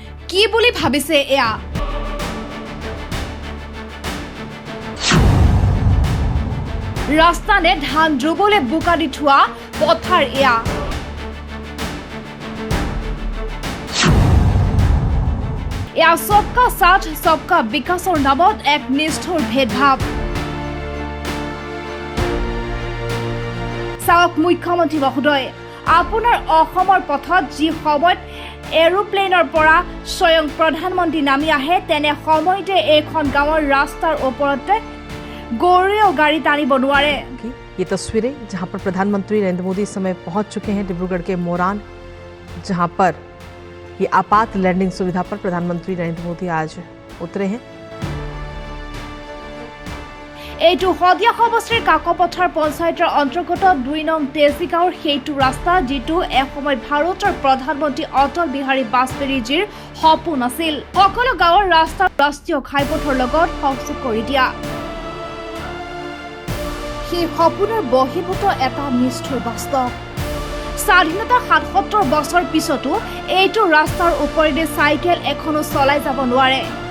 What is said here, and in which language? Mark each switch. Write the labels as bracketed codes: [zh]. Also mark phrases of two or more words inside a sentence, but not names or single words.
[as] কি বুলি ভাবিছে এয়া ৰাস্তা নে ধান ৰুবলৈ বোকা দি থোৱা পথাৰ এয়া এয়া [hi] सबका साथ सबका [as] বিকাশৰ নামত এক নিষ্ঠুৰ ভেদভাৱ চাওক মুখ্যমন্ত্ৰী মহোদয় আপোনাৰ অসমৰ পথত যি সময়ত এৰোপ্লেনৰ পৰা স্বয়ং প্ৰধানমন্ত্ৰী নামি আহে তেনে সময়তে এইখন গাঁৱৰ ৰাস্তাৰ ওপৰতে गोरियों गाड़ी तानी बनवारे। [hi] ये तस्वीरें जहां पर प्रधानमंत्री नरेंद्र मोदी इस समय पहुंच चुके हैं डिब्रूगढ़ के मोरान, जहां पर ये आपात लैंडिंग सुविधा पर प्रधानमंत्री नरेंद्र मोदी आज उतरे हैं। [as] এইটো হদিয়া সমষ্টিৰ কাকপথাৰ পঞ্চায়তৰ অন্তৰ্গত 2 নং তেজীগাঁৱৰ সেইটো ৰাস্তা যিটো এসময় ভাৰতৰ প্ৰধানমন্ত্ৰী অটল বিহাৰী বাজপেয়ীজীৰ সপোন আছিল সকলো গাঁৱৰ ৰাস্তা ৰাষ্ট্ৰীয় ঘাইপথৰ লগত সংযোগ কৰি দিয়া সেই সপোনৰ বহিভূত এটা নিষ্ঠুৰ বাস্তৱ স্বাধীনতা ৭৭ বছৰ পিছতো এইটো ৰাস্তাৰ ওপৰেদি চাইকেল এখনো চলাই যাব নোৱাৰে